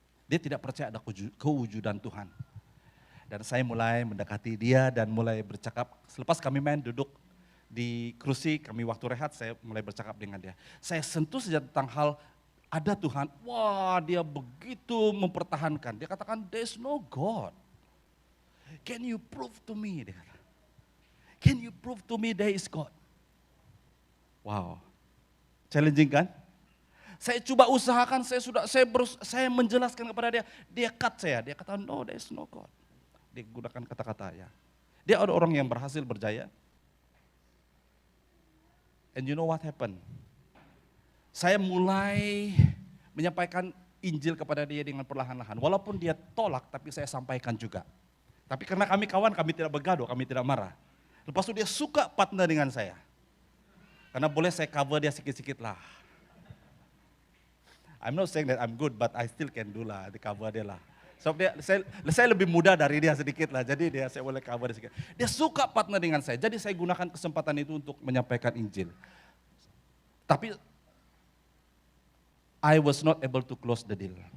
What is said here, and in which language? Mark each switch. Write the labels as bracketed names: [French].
[Malay] Dia tidak percaya ada kewujudan Tuhan. Dan saya mulai mendekati dia dan mulai bercakap. Selepas kami main duduk di kursi, kami waktu rehat, saya mulai bercakap dengan dia. Saya sentuh saja tentang hal ada Tuhan. Wah, dia begitu mempertahankan. Dia katakan, [English] there's no God. Can you prove to me? [Malay] Dia kata. [English] Can you prove to me there is God? Wow, challenging kan? [Malay] Saya coba usahakan, saya menjelaskan kepada dia. Dia cut saya, dia kata [English] no, there is no God. [Malay] Dia gunakan kata-kata ya. Dia ada orang yang berhasil berjaya. [English] And you know what happened? [Malay] Saya mulai menyampaikan Injil kepada dia dengan perlahan-lahan. Walaupun dia tolak, tapi saya sampaikan juga. Tapi karena kami kawan, kami tidak bergaduh, kami tidak marah. Lepas itu dia suka partner dengan saya. Karena boleh saya cover dia sikit-sikit lah. [English] I'm not saying that I'm good, but I still can do [Malay] lah, di cover dia lah. So saya lebih muda dari dia sedikit lah, jadi saya boleh cover dia sedikit. Dia suka partner dengan saya, jadi saya gunakan kesempatan itu untuk menyampaikan Injil. Tapi [English] I was not able to close the deal.